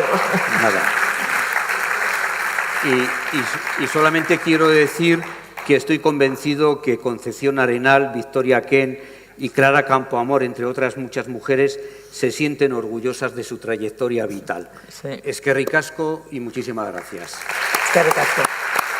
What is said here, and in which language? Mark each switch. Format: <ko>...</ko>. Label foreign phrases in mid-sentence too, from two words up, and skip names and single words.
<es>Nada. Y solamente quiero decir que estoy convencido que Concepción Arenal, Victoria Ken y Clara Campoamor, entre otras muchas mujeres, se sienten orgullosas de su trayectoria vital. Sí.</es> <eu>Eskerrik asko</eu> <es>y muchísimas gracias.</es> <eu>Eskerrik asko.</eu>